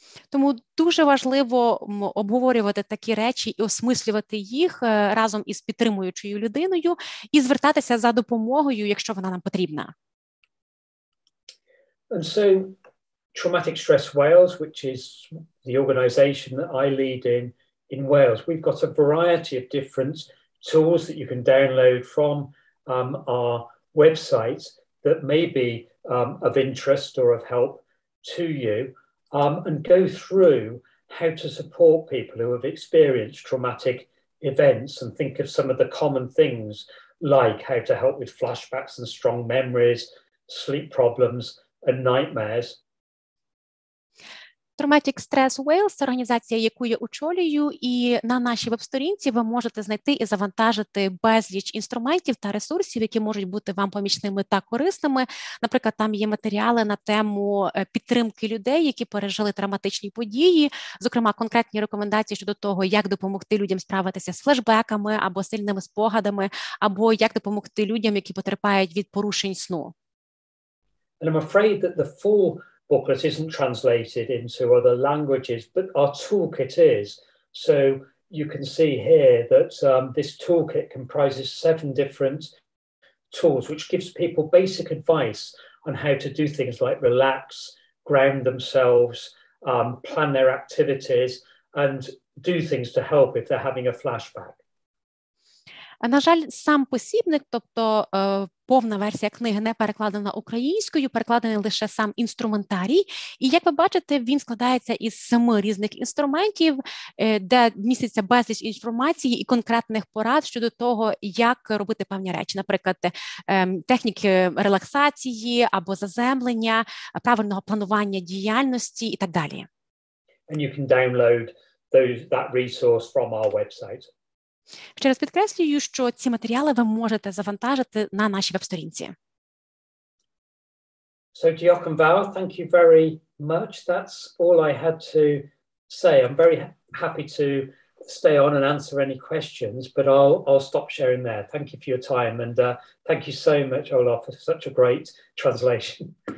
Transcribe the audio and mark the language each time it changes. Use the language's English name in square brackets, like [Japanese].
[Ukrainian] Тому дуже важливо обговорювати такі речі і осмислювати їх разом із підтримуючою людиною і звертатися за допомогою, якщо вона нам потрібна. [English] And so Traumatic Stress Wales, which is the organisation that I lead in Wales, we've got a variety of different tools that you can download from our website that may be of interest or of help to you. And go through how to support people who have experienced traumatic events and think of some of the common things like how to help with flashbacks and strong memories, sleep problems and nightmares. [Ukrainian] Traumatic Stress Wales – це організація, яку я очолюю, і на нашій веб-сторінці ви можете знайти і завантажити безліч інструментів та ресурсів, які можуть бути вам помічними та корисними. Наприклад, там є матеріали на тему підтримки людей, які пережили травматичні події, зокрема, конкретні рекомендації щодо того, як допомогти людям справитися з флешбеками або сильними спогадами, або як допомогти людям, які потерпають від порушень сну. [English] And I'm afraid that the full booklet isn't translated into other languages, but our toolkit is. So you can see here that this toolkit comprises 7 different tools, which gives people basic advice on how to do things like relax, ground themselves, plan their activities, and do things to help if they're having a flashback. [Ukrainian] На жаль, сам посібник, тобто повна версія книги не перекладена українською, перекладений лише сам інструментарій. І, як ви бачите, він складається із 7 різних інструментів, де міститься безліч інформації і конкретних порад щодо того, як робити певні речі. Наприклад, техніки релаксації або заземлення, правильного планування діяльності і так далі. [English] And you can download that resource from our website. [Ukrainian] Ще раз підкреслюю, що ці матеріали ви можете завантажити на нашій веб-сторінці. [English] So, Dioconval, thank you very much. That's all I had to say. I'm very happy to stay on and answer any questions, but I'll stop sharing there. Thank you for your time, and thank you so much, Olaf, for such a great translation.